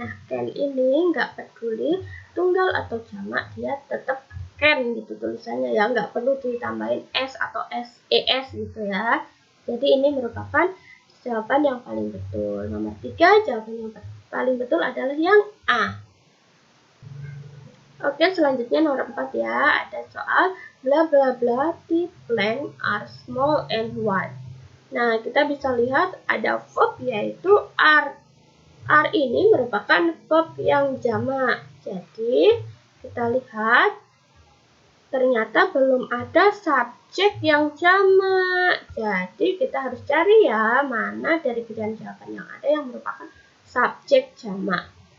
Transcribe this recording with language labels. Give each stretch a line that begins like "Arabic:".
Indonesian: Nah, can ini nggak peduli tunggal atau jamak, dia tetap can gitu tulisannya ya. Nggak perlu ditambahin s atau es gitu ya. Jadi ini merupakan jawaban yang paling betul. Nomor 3, jawaban yang paling betul adalah yang A. Oke, selanjutnya nomor 4 ya. Ada soal
English: bla bla bla, the plants are small and white.
Indonesian: Nah, kita bisa lihat ada verb yaitu are. Are ini merupakan verb yang jamak. Jadi, kita lihat ternyata belum ada subjek yang jamak. Jadi, kita harus cari ya mana dari pilihan jawaban yang ada yang merupakan subjek jamak.